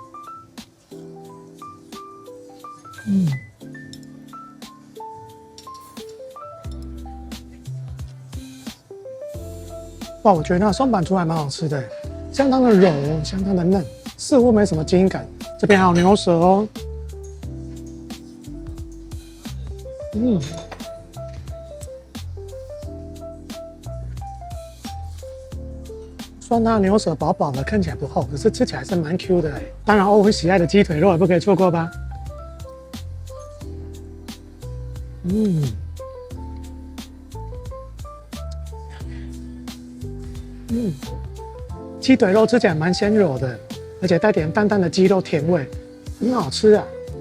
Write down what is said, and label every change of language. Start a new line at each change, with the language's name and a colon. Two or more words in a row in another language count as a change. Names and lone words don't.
Chinese: 哇，我覺得那個松板豬還蠻好吃的，相當的柔，相當的嫩，似乎沒什麼筋感。這邊還有牛舌哦。酸辣牛舌薄薄的，看起來不厚，可是吃起來是蠻 Q 的。當然，歐文喜愛的雞腿肉也不可以錯過吧。雞腿肉吃起來蠻鮮柔的，而且帶點淡淡的雞肉甜味，很好吃啊。